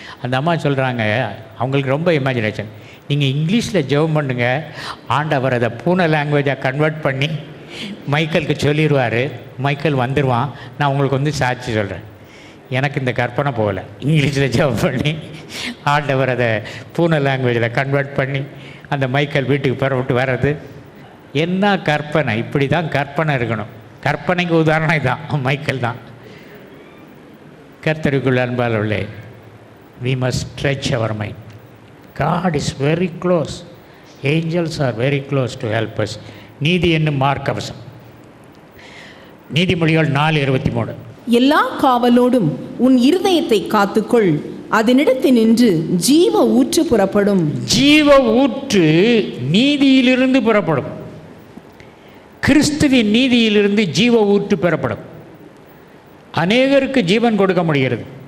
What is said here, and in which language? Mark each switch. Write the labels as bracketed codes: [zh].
[ta] அந்த அம்மா சொல்கிறாங்க, அவங்களுக்கு ரொம்ப இமேஜினேஷன், நீங்கள் இங்கிலீஷில் ஜெபம் பண்ணுங்க, ஆண்டவர் அதை பூனை லாங்குவேஜாக கன்வெர்ட் பண்ணி மைக்கேலுக்கு சொல்லிடுவார், மைக்கேல் வந்துடுவான், நான் உங்களுக்கு சாட்சி சொல்கிறேன். எனக்கு இந்த கற்பனை போகலை. இங்கிலீஷில் ஜெபம் பண்ணி ஆண்டவர் அதை பூனை லாங்குவேஜில் கன்வெர்ட் பண்ணி அந்த மைக்கேல் வீட்டுக்கு புறப்பட்டு வர்றது என்ன கற்பனை? இப்படி தான் கற்பனை இருக்கணும். கற்பனைக்கு உதாரணம் இதுதான், மைக்கேல் தான். கர்த்தருக்குள் அன்பாளர்களே, [en] we must stretch our mind. God is very close. Angels are very close to help us. [ta] நீதி என்னும் மார்க்கவசம். நீதிமொழிகள் 4:23. எல்லா காவலோடும் உன் இருதயத்தை காத்துக்கொள், அதனிடத்தினின்று ஜீவ ஊற்று புறப்படும். ஜீவ ஊற்று நீதியிலிருந்து புறப்படும். கிறிஸ்துவின் நீதியிலிருந்து ஜீவ ஊற்று பெறப்படும். அநேகருக்கு ஜீவன் கொடுக்க முடிகிறது.